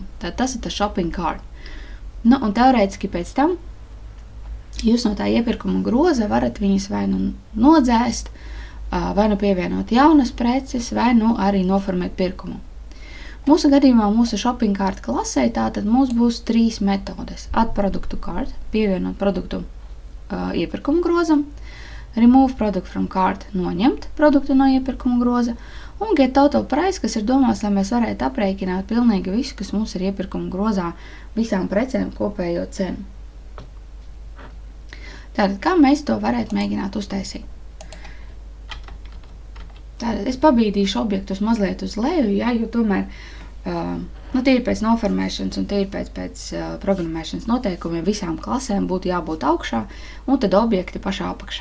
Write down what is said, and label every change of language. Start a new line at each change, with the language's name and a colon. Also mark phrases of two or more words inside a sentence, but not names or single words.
Latvian: Tātad tas ir tas
English: shopping cart.
Latvian: Un teorētiski pēc tam jūs no tā iepirkuma groza varat viņas vai nodzēst, vai nu pievienot jaunas preces, vai nu arī noformēt pirkumu. Mūsu gadījumā mūsu
English: shopping cart
Latvian: klasē tātad mums būs 3 metodes.
English: Add product to cart,
Latvian: pievienot produktu iepirkuma grozam,
English: remove product from cart,
Latvian: noņemt produktu no iepirkuma groza, un
English: get total price,
Latvian: kas ir domās, lai mēs varētu aprēķināt pilnīgi visu, kas mums ir iepirkuma grozā, visām precēm kopējo cenu. Tātad, kā mēs to varētu mēģināt uztaisīt? Tātad, es pabīdīšu objektus mazliet uz leju, ja, jo tomēr tīri pēc noformēšanas un tīri pēc programmēšanas noteikumiem visām klasēm būtu jābūt augšā, un tad objekti pašā apakšā.